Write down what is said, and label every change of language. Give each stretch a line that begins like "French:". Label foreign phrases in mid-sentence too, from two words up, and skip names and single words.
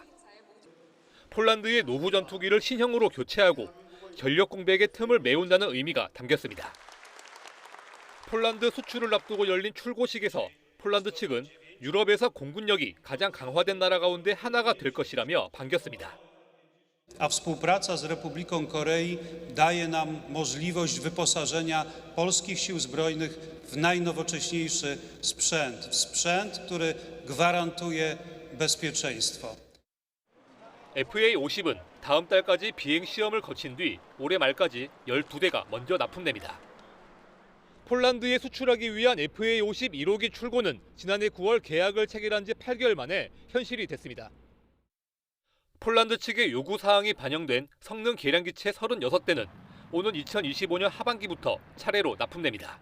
Korean: 폴란드의 노후 전투기를 신형으로 교체하고 전력 공백의 틈을 메운다는 의미가 담겼습니다. 폴란드 수출을 앞두고 열린 출고식에서 폴란드 측은 유럽에서 공군력이 가장 강화된 나라 가운데 하나가 될 것이라며 반겼습니다.
Polish: A współpraca z Republiką Korei daje nam możliwość wyposażenia polskich sił zbrojnych w najnowocześniejszy sprzęt, w sprzęt, który gwarantuje bezpieczeństwo.
Korean: FA-50은 다음 달까지 비행 시험을 거친 뒤 올해 말까지 12대가 먼저 납품됩니다. 폴란드에 수출하기 위한 FA50 1호기 출고는 지난해 9월 계약을 체결한 지 8개월 만에 현실이 됐습니다. 폴란드 측의 요구 사항이 반영된 성능 계량기체 36대는 오는 2025년 하반기부터 차례로 납품됩니다.